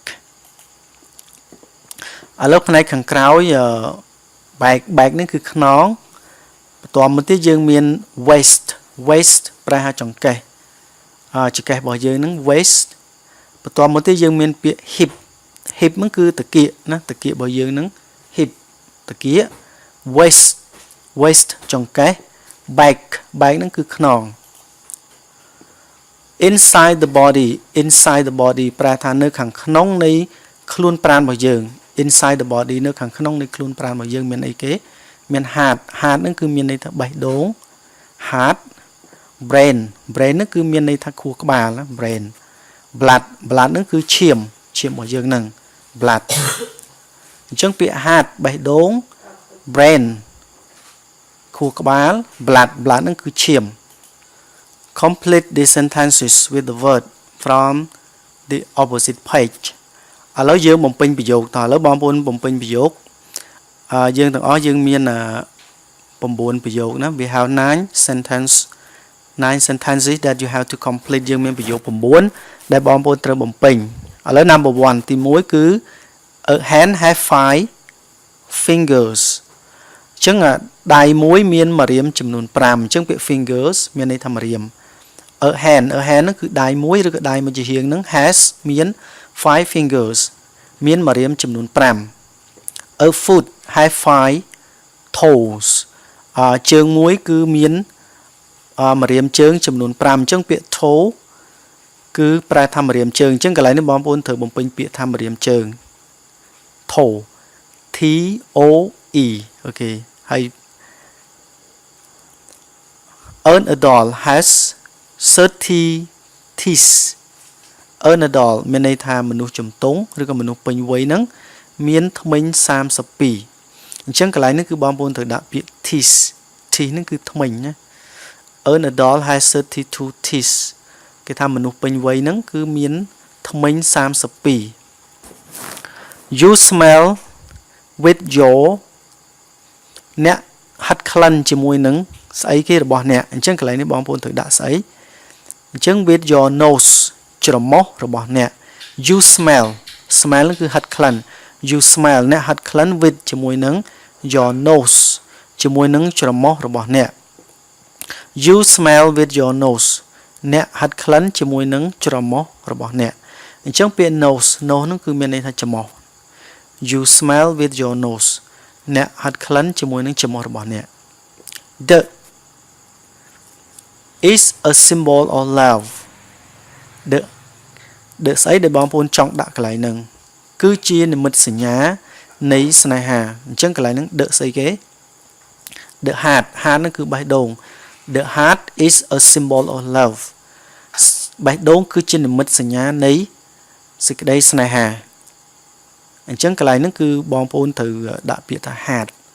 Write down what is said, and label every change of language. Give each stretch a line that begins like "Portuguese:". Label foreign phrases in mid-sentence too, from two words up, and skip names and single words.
Khmer: ឥឡូវផ្នែកខាងក្រោយបែកនេះគឺខ្នងបន្តមកទៀតយើងមាន waist ប្រែថាចង្កេះចង្កេះរបស់យើងហ្នឹង waist បន្ទាប់មកទៀតយើងមានពាក្យ
English: hip hip
Khmer: ហ្នឹងគឺតាគៀកណាតាគៀករបស់យើងហ្នឹង hip តាគៀក
English: waist waist
Khmer: ចង្កេះ
English: back back
Khmer: ហ្នឹងគឺខ្នង
English: inside the body
Khmer: ប្រែថានៅខាងក្នុងនៃខ្លួនប្រាណរបស់យើង
English: inside the body
Khmer: នៅខាងក្នុងនៃខ្លួនប្រាណរបស់យើងមានអី គេមាន heart ហ្នឹងគឺមានន័យថាបេះដូង
English: heart brain
Khmer: ហ្នឹងគឺមានន័យថាខួរក្បាល ណា
English: brain blood
Khmer: ហ្នឹងគឺឈាមរបស់យើងហ្នឹង blood អញ្ចឹងពាក្យ heart បេះដូង brain ខួរក្បាល blood ហ្នឹងគឺឈាម
English: complete the sentences with the word from the opposite page
Khmer: ឥឡូវយើងបំពេញប្រយោគតឥឡូវបងប្អូនបំពេញប្រយោគយើងទាំងអស់យើងមាន9ប្រយោគណា
English: we have 9 sentences that you have to complete
Khmer: យើងមានប្រយោគ9ដែលបងប្អូនត្រូវបំពេញឥឡូវ
English: number 1
Khmer: ទី1គឺ
English: a hand have 5
Khmer: fingers អញ្ចឹងដៃមួយមានម្រាមចំនួន5អញ្ចឹងពាក្យ fingers មានន័យថាម្រាម
English: a hand
Khmer: ហ្នឹង គឺដៃមួយឬក៏ដៃមួយជាហៀងហ្នឹង has មាន5 fingers មានម្រាមចំនួន5
English: a foot have 5 toes
Khmer: ជើងមួយគឺមានម្រាមជើងចំនួន5អញ្ចឹងពាក្យ toe គឺប្រែថាម្រាមជើងអញ្ចឹងកន្លែងនេះបងប្អូនត្រូវបំពេញពាក្យថាម្រាមជើង toe
English: T O E
Khmer: អូខេហើយ
English: an adult has 30 teeth an adult
Khmer: មានន័យថាមនុស្សជំទង់ឬក៏មនុស្សពេញវ័យហ្នឹងមានធ្មេញ32អញ្ចឹងកន្លែងនេះគឺបងប្អូនត្រូវដាក់ពាក្យ teeth ហ្នឹងគឺធ្មេញណា
English: an adult has 32 teeth
Khmer: គេថាមនុស្សពេញវ័យហ្នឹងគឺមានធ្មេញ
English: 32 you smell with your
Khmer: អ្នកហាត់ក្លិនជាមួយនឹងស្អីគេរបស់អ្នកអញ្ចឹងកន្លែងនេះបងប្អូនត្រូវដាក់ស្អីអញ្ចឹង with
English: your nose
Khmer: ច្រមុះរបស់អ្នក
English: you smell
Khmer: គឺហាត់ក្លិន
English: you smell
Khmer: អ្នកហាត់ក្លិន with ជាមួយនឹង
English: your nose
Khmer: ជាមួយនឹងច្រមុះរបស់អ្នក
English: you smell with your nose
Khmer: អ្នកហាត់ក្លិនជាមួយនឹងច្រមុះរបស់អ្នកអញ្ចឹងពាក្យ nose ហ្នឹងគឺមានន័យថាច្រមុះ
English: you smell with your nose
Khmer: អ្នកហាត់ក្លិនជាមួយនឹងច្រមុះរបស់អ្នក the
English: is a symbol of love the
Khmer: ស្អីដែលបងប្អូនចង់ដាក់កន្លែងហ្នឹងគឺជានិមិត្តសញ្ញានៃស្នេហាអញ្ចឹងកន្លែងហ្នឹង the ស្អីគេ
English: the heart
Khmer: ហ្នឹងគឺបេះដូង
English: the heart is a symbol of love
Khmer: បេះដូងគឺជានិមិត្តសញ្ញានៃសេចក្តីស្នេហាអញ្ចឹងកន្លែងហ្នឹងគឺបងប្អូនត្រូវដាក់ពាក្យថា heart